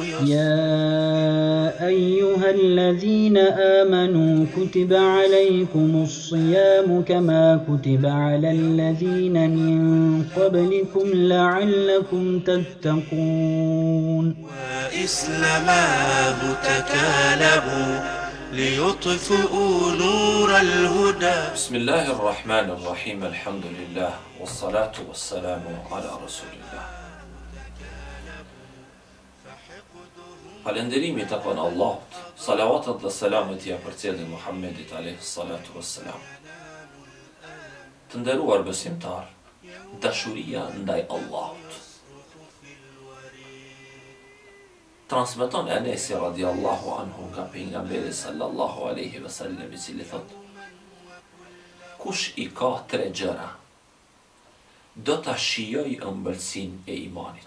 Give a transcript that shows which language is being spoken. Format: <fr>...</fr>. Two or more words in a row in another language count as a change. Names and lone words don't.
<ar>يا أيها الذين آمنوا كتب عليكم الصيام كما كتب على الذين من قبلكم لعلكم تتقون وإسلاماه تكالبوا ليطفئوا نور الهدى. بسم الله الرحمن الرحيم. الحمد لله والصلاة والسلام على رسول الله.</ar> <sq>Falënderimi takon Allahut, salavatet dhe selamet ja përcjellin Muhammedit</sq> <ar>عليه الصلاة والسلام.</ar> <sq>Të nderuar besimtar, dashuria ndaj Allahut. Transmeton Enesi</sq> <ar>رضي الله عنه</ar> <sq>nga pejgamberi</sq> <ar>صلى الله عليه وسلم,</ar> <sq>i cili thot: kush i ka tre gjëra, do ta shijoj ëmbëlsinë e imanit.</sq>